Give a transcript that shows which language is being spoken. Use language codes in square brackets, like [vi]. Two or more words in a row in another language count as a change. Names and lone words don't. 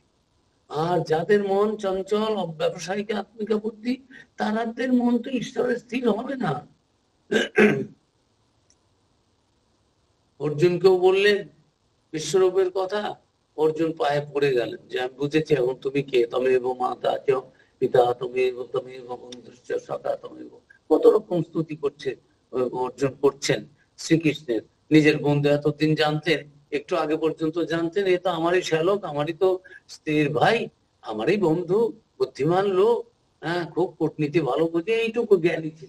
[bn] আর যাদের মন চঞ্চল ব্যবসায়িক আত্মিকা বুদ্ধি, তাদের মন তো ঈশ্বরে স্থির হবে না। অর্জুনকেও বললেন বিশ্বরূপের কথা, অর্জুন পায়ে পড়ে গেলেন যে আমি বুঝেছি এখন তুমি কে, [sa] তমেব মাতা চ পিতা তমেব তমেব বন্ধুশ্চ সখা তমেব, [bn] কত রকম স্তুতি করছে অর্জুন করছেন শ্রীকৃষ্ণের। নিজের বন্ধু এতদিন জানতেন, একটু আগে পর্যন্ত জানতেন এ তো আমারই শ্যালক, আমারই তো স্ত্রীর ভাই, আমারই বন্ধু, বুদ্ধিমান লোক, হ্যাঁ খুব কূটনীতি ভালো বুঝে, এইটুকু জ্ঞানী ছিল।